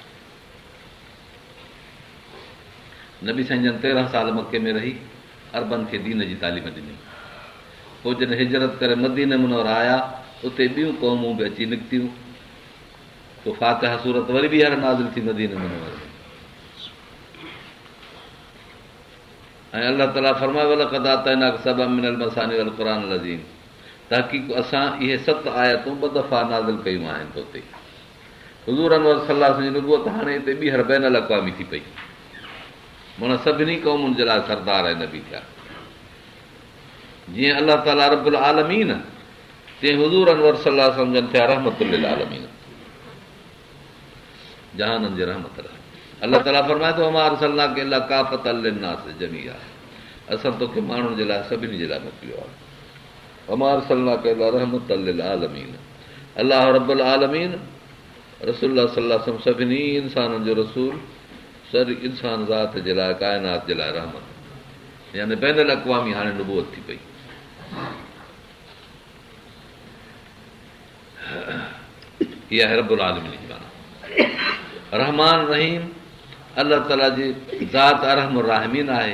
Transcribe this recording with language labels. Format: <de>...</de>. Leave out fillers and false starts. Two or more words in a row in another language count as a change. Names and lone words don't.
<sd>नबी साईं जन 13 साल मके में रही अरबनि खे दीन जी तालीम ॾिनी। पोइ जॾहिं हिजरत करे मदीने मुनवर आया, उते ॿियूं क़ौमूं बि अची निकितियूं। पोइ फातिहा सूरत वरी बि हर नाज़िल थी मदीने मुनवर में। ऐं अलाह ताला फरमायो,</sd> <ar>ولقد آتيناك سبعا من المثاني والقرآن العظيم,</ar> <sd>तहक़ीक़ असां इहे 7 आयतूं 2 दफ़ा नाज़िल कयूं आहिनि तोते। हुज़ूर अनवर</sd> <ar>صلى الله عليه وسلم</ar> <sd>जी नुबुवत हाणे हिते ॿीहर बैनुल अक़वामी थी पई, माना सभिनी क़ौमुनि जे लाइ सरदार ऐं नबी थिया। जीअं अलाह ताला</sd> <ar>رب العالمين,</ar> <sd>तीअं हुज़ूर अनवर</sd> <ar>صلى الله عليه وسلم</ar> <sd>जन थिया</sd> <ar>رحمة للعالمين,</ar> <sd>जहाननि जे रहमत लाइ। अलाह ताला फरमाए थो,</sd> <ar>وما أرسلناك إلا كافة للناس جميعا,</ar> <sd>असां तोखे माण्हुनि जे लाइ सभिनी जे लाइ मोकिलियो आहे।</sd> <ar>وما أرسلناك إلا رحمة للعالمين الله رب العالمين رسول الله صلى الله عليه وسلم</ar> <sd>सभिनी इंसाननि जो रसूल, सर इंसान ज़ात जे लाइ, काइनात जे लाइ रहमत, यानी बैनुल अक़वामी हाणे नुबूवत थी पई। इहा आहे</sd> <ar>رب العالمين</ar> <sd>जी माना।</sd> <ar>رحمن رحيم,</ar> <sd>अलाह ताला जी ज़ात</sd> <ar>أرحم الراحمين</ar> <sd>आहे।</sd>